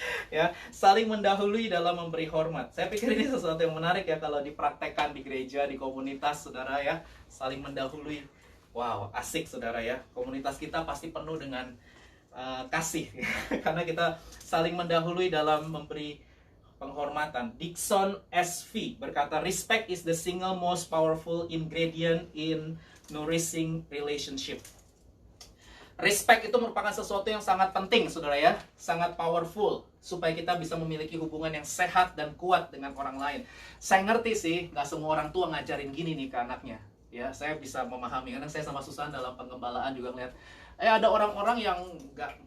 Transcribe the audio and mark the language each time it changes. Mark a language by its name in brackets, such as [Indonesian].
[Indonesian] Ya, saling mendahului dalam memberi hormat. Saya pikir ini sesuatu yang menarik ya kalau dipraktekkan di gereja, di komunitas, saudara ya, saling mendahului. Wow, asik saudara ya. Komunitas kita pasti penuh dengan kasih karena kita saling mendahului dalam memberi penghormatan. [English] Dixon SV [Indonesian] berkata, [English] respect is the single most powerful ingredient in nourishing relationship. [Indonesian] Respect itu merupakan sesuatu yang sangat penting, saudara ya, sangat powerful supaya kita bisa memiliki hubungan yang sehat dan kuat dengan orang lain. Saya ngerti sih, nggak semua orang tua ngajarin gini nih ke anaknya. Ya, saya bisa memahami. Kadang saya sama Susan dalam pengembalaan juga ngeliat, ada orang-orang yang nggak.